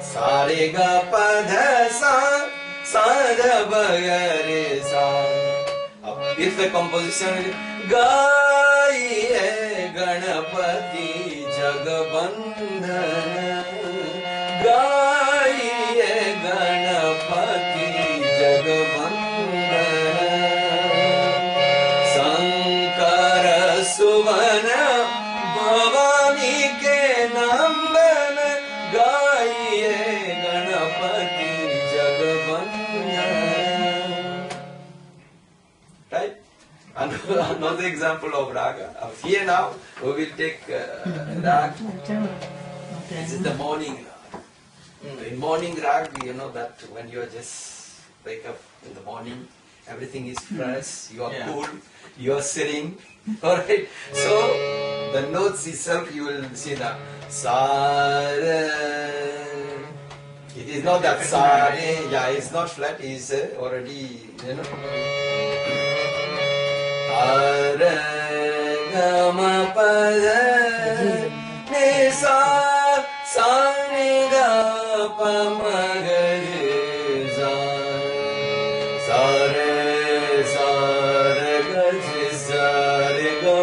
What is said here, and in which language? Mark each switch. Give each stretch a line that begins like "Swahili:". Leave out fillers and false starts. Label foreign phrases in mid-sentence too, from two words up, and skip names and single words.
English: Sa re ga pa dha sa, sa dha ba ga re sa. If the composition is
Hindi: गाइये गणपति जगवंदन, गाइये गणपति जगवंदन, शंकर सुवन भवानी के नंदन, गाइये गणपति जगवंदन.
English: Right? Another example of raga. Here now we will take rag. This is the morning rag. In morning rag, you know that when you just wake up in the morning, everything is fresh, you are cool, you are sitting. Alright? So the notes itself you will see that sa re. It is not that sa re, yeah, it's not flat, it's already, you know. Ga ma pa ni sa sa ni ga pa ma ga re sa sa re ga ji sa re